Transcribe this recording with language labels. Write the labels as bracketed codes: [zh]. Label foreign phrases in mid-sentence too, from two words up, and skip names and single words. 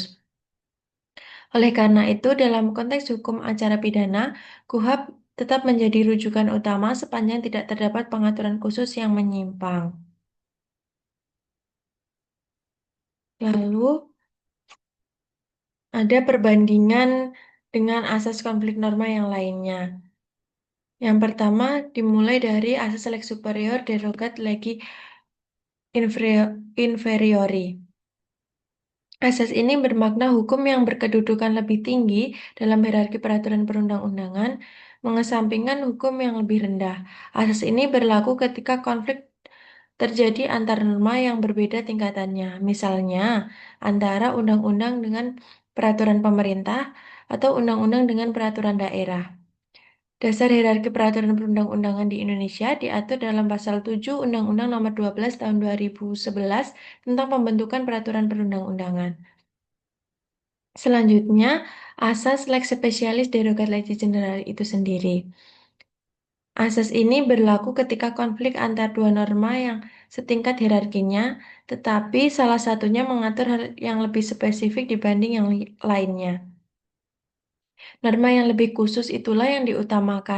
[id] Oleh karena itu, dalam konteks hukum acara pidana, KUHP tetap menjadi rujukan utama sepanjang tidak terdapat pengaturan khusus yang menyimpang. Lalu, ada perbandingan dengan asas konflik norma yang lainnya. Yang pertama dimulai dari asas [la] lex superior derogat legi inferiori. [id] Asas ini bermakna hukum yang berkedudukan lebih tinggi dalam hierarki peraturan perundang-undangan, mengesampingkan hukum yang lebih rendah. Asas ini berlaku ketika konflik terjadi antar norma yang berbeda tingkatannya, misalnya antara undang-undang dengan peraturan pemerintah atau undang-undang dengan peraturan daerah. Dasar hierarki peraturan perundang-undangan di Indonesia diatur dalam Pasal 7 Undang-Undang Nomor 12 Tahun 2011 tentang pembentukan peraturan perundang-undangan. Selanjutnya, asas [la] lex specialis derogat legis generalis [id] itu sendiri. Asas ini berlaku ketika konflik antar dua norma yang setingkat hierarkinya, tetapi salah satunya mengatur hal yang lebih spesifik dibanding yang lainnya. Norma yang lebih khusus itulah yang diutamakan.